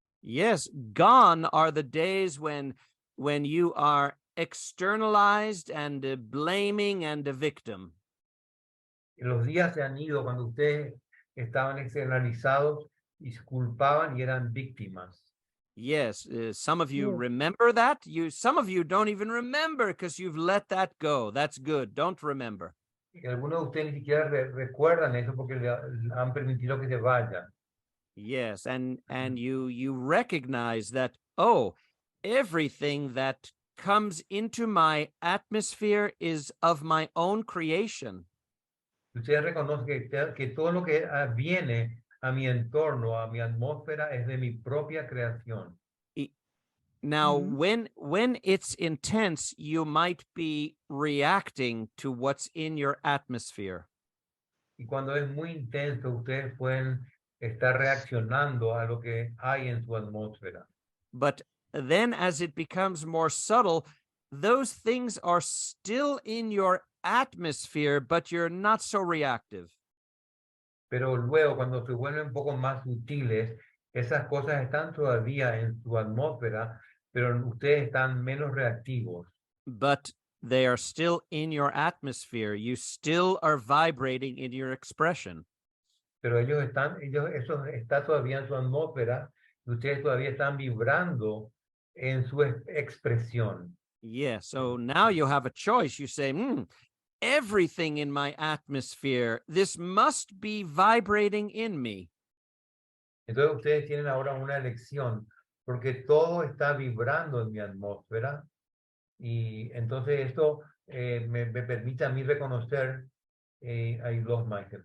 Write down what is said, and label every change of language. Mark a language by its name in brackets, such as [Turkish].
[English] Yes, gone are the days when you are externalized and blaming and a victim. [Spanish] Los días se han ido cuando ustedes estaban externalizados y se culpaban y eran víctimas. [English] Yes, some of you Yes. remember that. Some of you don't even remember because you've let that go. That's good. Don't remember. [Spanish] Y algunos de ustedes ni siquiera recuerdan eso porque le han permitido que se vayan. [English] Yes, and you recognize that, oh, everything that comes into my atmosphere is of my own creation. [Spanish] Ustedes reconocen que todo lo que viene a mi entorno, a mi atmósfera, es de mi propia creación. [English] Now, Mhm. when it's intense, you might be reacting to what's in your atmosphere. [Spanish] Y cuando es muy intenso, ustedes pueden estar reaccionando a lo que hay en su atmósfera. [English] But then as it becomes more subtle, those things are still in your atmosphere, but you're not so reactive. [Spanish] Pero luego, cuando se vuelven un poco más sutiles, esas cosas están todavía en su atmósfera, pero ustedes están menos reactivos. [English] But they are still in your atmosphere. You still are vibrating in your expression. [Spanish] Pero eso está todavía en su atmósfera y ustedes todavía están vibrando en su expresión. [English] Yeah. So now you have a choice. You say, everything in my atmosphere, this must be vibrating in me. [Spanish] Entonces ustedes tienen ahora una elección, porque todo está vibrando en mi atmósfera y entonces esto me permite a mí reconocer, [English] I lost my